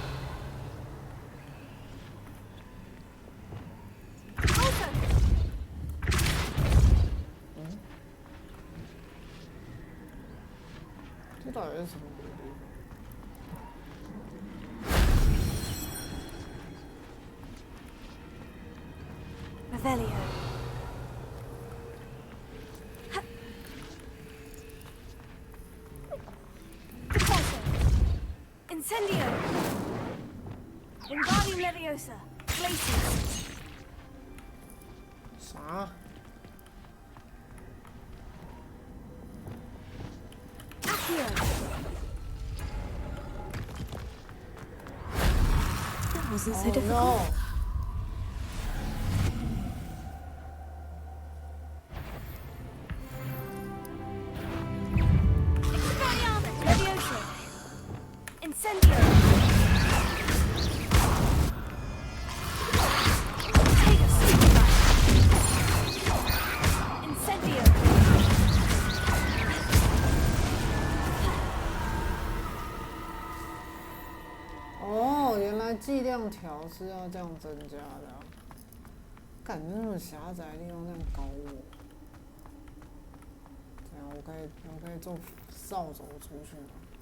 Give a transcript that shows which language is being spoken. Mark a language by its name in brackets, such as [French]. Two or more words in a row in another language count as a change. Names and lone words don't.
[English] Open. [Chinese] 这到底是什么鬼地方 [English] Revelio. Deposit. Incendio. Wingardium Leviosa. Glacius. [Chinese] 啥？ [English] Accio. That wasn't so difficult. No. Expelliarmus Leviosa. Incendio. Take a super Incendio. [Chinese] 哦，原来剂量条是要这样增加的、啊。感觉那种狭窄的地方这样搞我，这样我可以做扫帚出去吗？